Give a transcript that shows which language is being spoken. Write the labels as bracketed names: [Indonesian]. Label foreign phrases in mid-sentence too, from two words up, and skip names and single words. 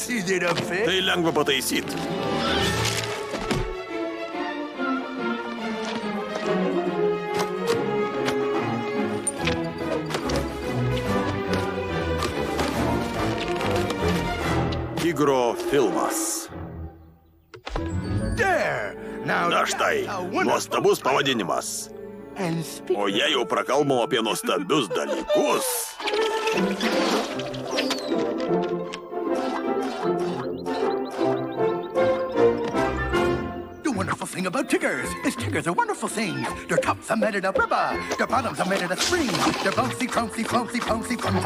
[Lithuanian] Tai lengva pataisyti. Tigro filmas. Na štai, nuostabus pavadinimas. O jei jau prakalbam apie nuostabius dalykus... [English] Thing about tigers is tigers are wonderful things. Their tops are made out of rubber, their bottoms are made out of spring. They're bouncy, crunchy, flouncy, pouncy, fun.